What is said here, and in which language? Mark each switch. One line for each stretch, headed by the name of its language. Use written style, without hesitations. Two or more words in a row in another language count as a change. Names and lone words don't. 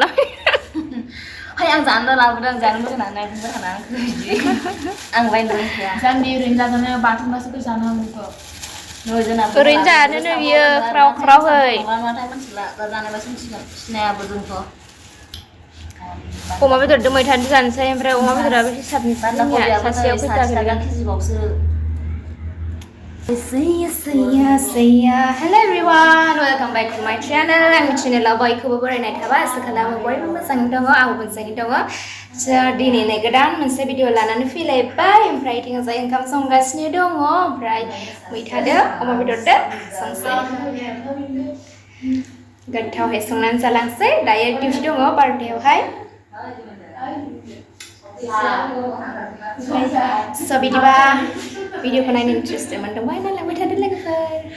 Bodo: फै आं जानो लाबोदों जानो लुगैनानै बुंबाय थाना आं बायनो रोंखाया जान्दी ओरैनो जाजानो बाथोनबासो जानो हागौ ओरैनो जानोनो बियो ख्राव ख्रावहै अमा बेदरजों मैथाजों जानोसै ओमफ्राय अमा बेदराबो हिसाबनि सासेयाव
English: Hello everyone, welcome back to my channel.
Bodo: आंनि चेनेलाव बयखौबो बरायनाय थाबाय आसा खालामो बयबो मोजाङै दङ आंबो मोजाङै दङ दिनै गोदान मोनसे भिडिअ लानानै फैलायबाय ओमफ्राय जों ओंखाम संगासिनो दङ ओमफ्राय मैथादो अमा बेदरदो संसै गोथावहाय संनानै जालांसै दायो डिउटि दङ 12थायावहाय बिदिबा भिडिअखौ नायनो इन्ट्रेस्टेड मोनदोंबा नायलांबाय थादो लोगोफोर